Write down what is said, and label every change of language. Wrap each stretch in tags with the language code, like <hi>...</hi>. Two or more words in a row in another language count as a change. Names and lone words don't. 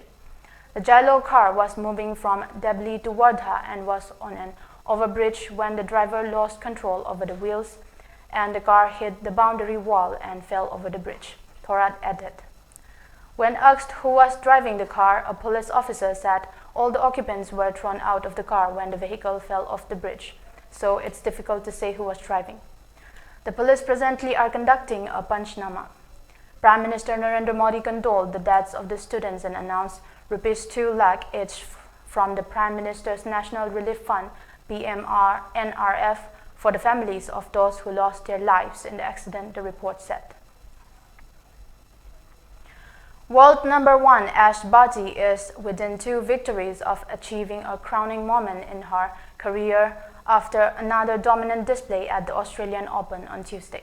<en>The Jailo car was moving from Debli to Wardha and was on an overbridge when the driver lost control over the wheels and the car hit the boundary wall and fell over the bridge, Thorad added. When asked who was driving the car, a police officer said all the occupants were thrown out of the car when the vehicle fell off the bridge, so it's difficult to say who was driving. The police presently are conducting a panchnama. Prime Minister Narendra Modi condoled the deaths of the students and announced Rs 2 lakh each from the Prime Minister's National Relief Fund (PMR-NRF) for the families of those who lost their lives in the accident, the report said. World number 1 Ash Barty is within 2 victories of achieving a crowning moment in her career after another dominant display at the Australian Open on Tuesday.</en>